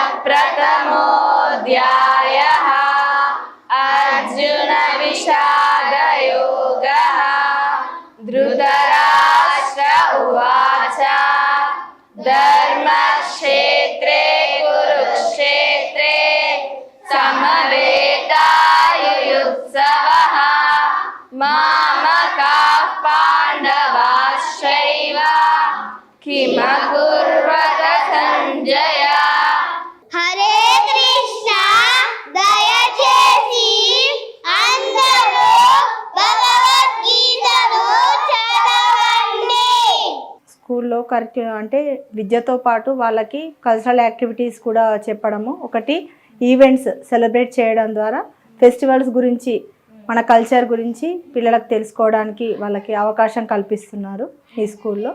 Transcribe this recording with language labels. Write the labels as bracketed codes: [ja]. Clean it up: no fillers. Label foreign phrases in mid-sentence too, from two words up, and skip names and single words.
[sa] प्रथमोऽध्यायः अर्जुन विषादयोगः धृतराष्ट्र उवाच धर्मक्षेत्रे कुरुक्षेत्रे समवेतायुयुत्सवः मामकाः पाण्डवाश्चैव किमकुर्वत सञ्जय [te] హరే కృష్ణ దయచేసి అందరూ భగవద్గీతను చదవండి. స్కూల్లో అంటే విద్యతో పాటు వాళ్ళకి [en] cultural activities [te] కూడా చెప్పడము, ఒకటి [en] events celebrate [te] చేయడం ద్వారా ఫెస్టివల్స్ గురించి మన కల్చర్ గురించి పిల్లలకు తెలుసుకోవడానికి వాళ్ళకి అవకాశం కల్పిస్తున్నారు ఈ స్కూల్లో.